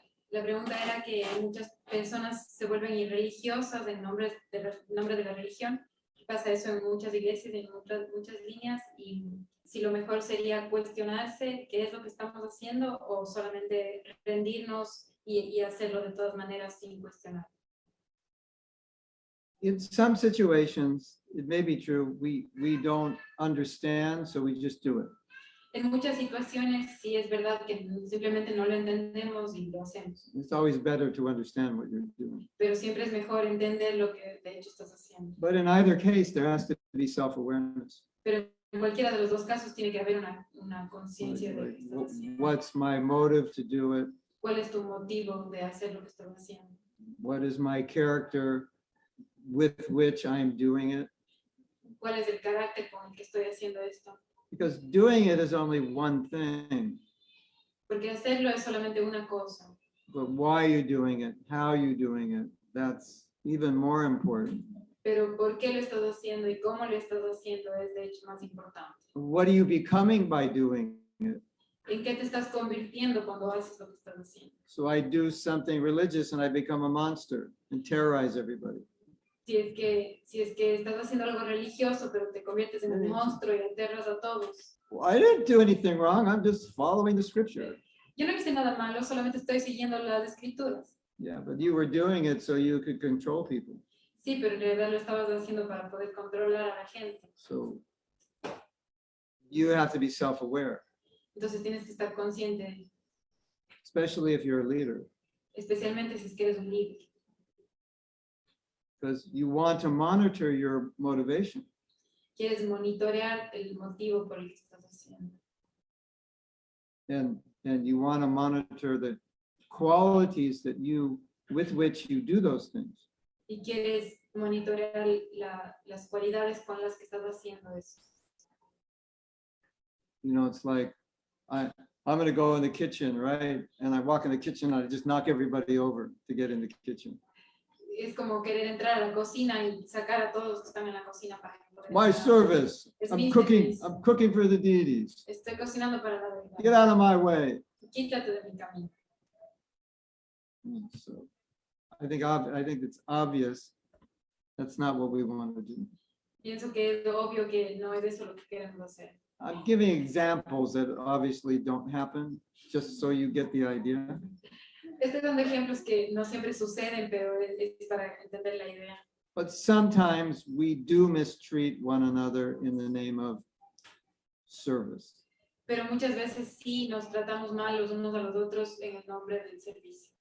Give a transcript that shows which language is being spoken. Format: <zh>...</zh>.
<es>La pregunta era que muchas personas se vuelven irreligiosas en nombre de la religión. Pasa eso en muchas iglesias, en muchas líneas, y si lo mejor sería cuestionarse qué es lo que estamos haciendo o solamente rendirnos y hacerlo de todas maneras sin cuestionar.</es> <en>In some situations, it may be true, we don't understand, so we just do it.</en> <es>En muchas situaciones sí es verdad que simplemente no lo entendemos y lo hacemos.</es> <en>It's always better to understand what you're doing.</en> <es>Pero siempre es mejor entender lo que de hecho estás haciendo.</es> <en>But in either case, there has to be self-awareness.</en> <es>Pero en cualquiera de los dos casos tiene que haber una conciencia de lo que estás haciendo.</es> <en>What's my motive to do it?</en> <es>¿Cuál es tu motivo de hacer lo que estás haciendo?</es> <en>What is my character with which I'm doing it?</en> <es>¿Cuál es el carácter con el que estoy haciendo esto?</es> <en>Because doing it is only one thing,</en> <es>Porque hacerlo es solamente una cosa.</es> <en>but why are you doing it? How are you doing it? That's even more important.</en> <es>Pero por qué lo estás haciendo y cómo lo estás haciendo es de hecho más importante.</es> <en>What are you becoming by doing it?</en> <es>¿En qué te estás convirtiendo cuando haces lo que estás haciendo?</es> <en>So I do something religious and I become a monster and terrorize everybody.</en> <es>Si es que estás haciendo algo religioso, pero te conviertes en un monstruo y aterras a todos.</es> <en>Well, I didn't do anything wrong. I'm just following the scripture.</en> <es>Yo no hice nada malo, solamente estoy siguiendo las escrituras.</es> <en>Yeah, but you were doing it so you could control people.</en> <es>Sí, pero en realidad lo estabas haciendo para poder controlar a la gente.</es> <en>So you have to be self-aware,</en> <es>Entonces tienes que estar consciente,</es> <en>especially if you're a leader,</en> <es>especialmente si es que eres un líder.</es> <en>because you want to monitor your motivation.</en> <es>Quieres monitorear el motivo por el que estás haciendo.</es> <en>And you want to monitor the qualities that with which you do those things.</en> <es>Y quieres monitorear las cualidades con las que estás haciendo eso.</es> <en>You know, it's like I'm going to go in the kitchen, right? And I walk in the kitchen, I just knock everybody over to get in the kitchen.</en> <es>Es como querer entrar a la cocina y sacar a todos los que están en la cocina para poder</es> <en>My</en> <es>entrar.</es> <en>service.</en> <es>Es</es> <en>I'm</en> <es>mi</es> <en>cooking</en> <es>servicio.</es> <en>for the deities.</en> <es>Estoy cocinando para la</es> <en>Get</en> <es>verdad.</es> <en>out of my way.</en> <es>Quítate de mi camino.</es> <en>So I think it's obvious that's not what we want to do.</en> <es>Pienso que es obvio que no es eso lo que queremos hacer.</es> <en>I'm giving examples that obviously don't happen, just so you get the idea.</en> <es>Estos son ejemplos que no siempre suceden, pero es para entender la idea.</es> <en>But sometimes we do mistreat one another in the name of service.</en> <es>Pero muchas veces sí nos tratamos mal los unos a los otros en el nombre del servicio.</es>